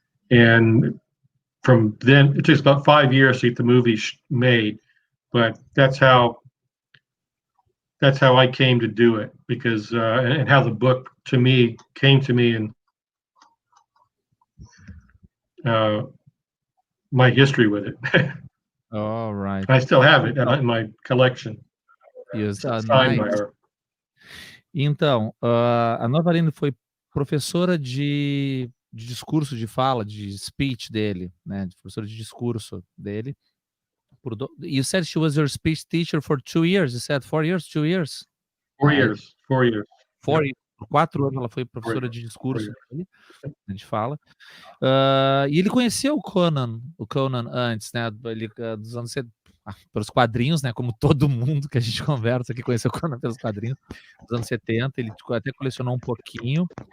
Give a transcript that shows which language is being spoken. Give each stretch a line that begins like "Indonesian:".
English: And from then, it takes about 5 years to get the movie made, but that's how I came to do it, because and how the book came to me, and my history with it. All right. I still have it in my collection. Yes, Signed by nice. her.
Portuguese: Então, a Novalyne foi professora de discurso de fala, de speech dele, né? Professora de discurso dele.
English: You said she was your speech teacher for 2 years. You said 4 years, 2 years? 4 years. 4 years. 4 years.
Portuguese: Por 4 anos ela foi professora de discurso dele, de fala. E ele conheceu o Conan antes, né? Ele, dos anos pelos quadrinhos, né? Como todo mundo que a gente conversa aqui conheceu o Conan pelos quadrinhos, dos anos 70, ele até colecionou um pouquinho.